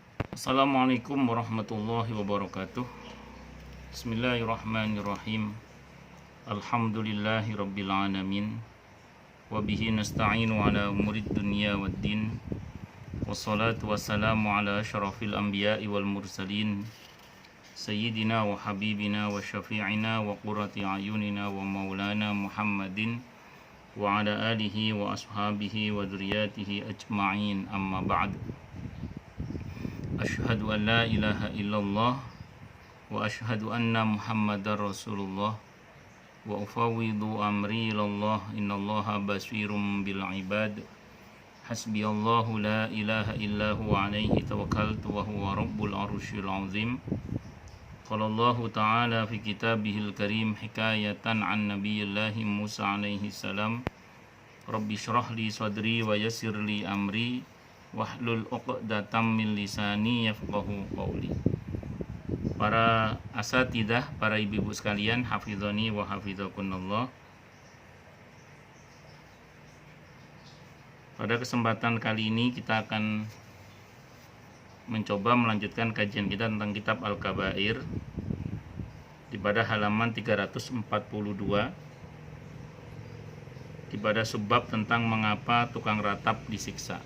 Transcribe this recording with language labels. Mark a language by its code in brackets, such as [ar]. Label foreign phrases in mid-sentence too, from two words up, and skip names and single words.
[ar] السلام عليكم ورحمة الله وبركاته. بسم الله الرحمن الرحيم. الحمد لله رب العالمين. وبه نستعين على أمور الدنيا والدين. والصلاة والسلام على أشرف الأنبياء والمرسلين، سيدنا وحبيبنا وشفيعنا وقرة أعيننا ومولانا محمد وعلى آله وأصحابه وذريته أجمعين، أما بعد. أشهد أن لا إله إلا الله وأشهد أن محمدا رسول الله وأفوض أمري إلى الله إن الله بصير بالعباد. حسبي الله لا إله إلا هو عليه توكلت وهو رب العرش العظيم. قال الله تعالى في كتابه الكريم حكاية عن نبي الله موسى عليه السلام، رب اشرح لي صدري ويسر لي أمري واحلل عقدة من لساني يفقهوا قولي. [id] Para asatidah, para ibu-ibu sekalian, [ar] حفظنا وحفظكن الله. [id] Pada kesempatan kali ini kita akan mencoba melanjutkan kajian kita tentang kitab Al-Kabair di pada halaman 342, di pada subbab tentang mengapa tukang ratap disiksa.